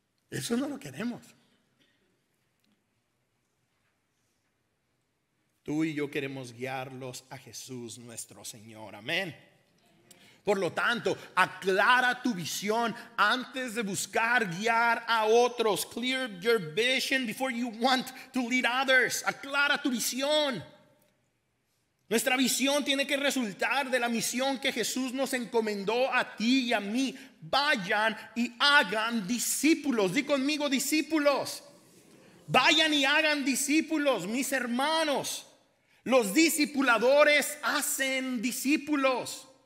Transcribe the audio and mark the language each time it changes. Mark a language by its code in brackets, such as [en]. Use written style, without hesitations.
[es] Eso no lo queremos. Tú y yo queremos guiarlos a Jesús nuestro Señor. Amén. Por lo tanto, aclara tu visión antes de buscar guiar a otros. [en] Clear your vision before you want to lead others. [es] Aclara tu visión. Nuestra visión tiene que resultar de la misión que Jesús nos encomendó a ti y a mí. Vayan y hagan discípulos. Di conmigo: discípulos. Vayan y hagan discípulos, mis hermanos. Los discipuladores hacen discípulos.